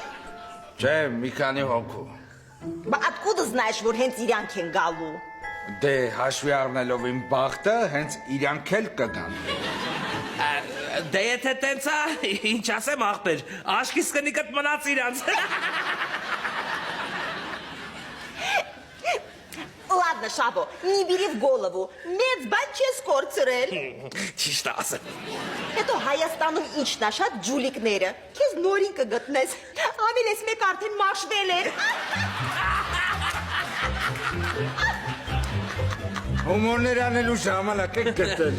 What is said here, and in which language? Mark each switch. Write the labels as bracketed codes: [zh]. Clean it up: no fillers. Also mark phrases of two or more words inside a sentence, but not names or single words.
[hy] Չէ, մի քանի հոգու։ Բա [ru] откуда знаешь, [hy] որ հենց իրանք են գալու։ Դե հաշվի առնելով իմ բախտը, հենց իրանք էլ կգան։ Դե եթե տենց է, ինչ ասեմ ախպեր, աշկիս կնիկդ մնաց իրանց։ [ru] Ладно, Шабо, не бери в голову, [hy] մեծ բան չես կորցրել։ Ճիշտ ասեմ։ Հետո Հայաստանում ինչն է շատ ջուլիկները, քեզ նորին կգտնես, ավել ես մեկ արդեն մաշվել էր։ Հումորներ անելու ժամանակ եք գտել։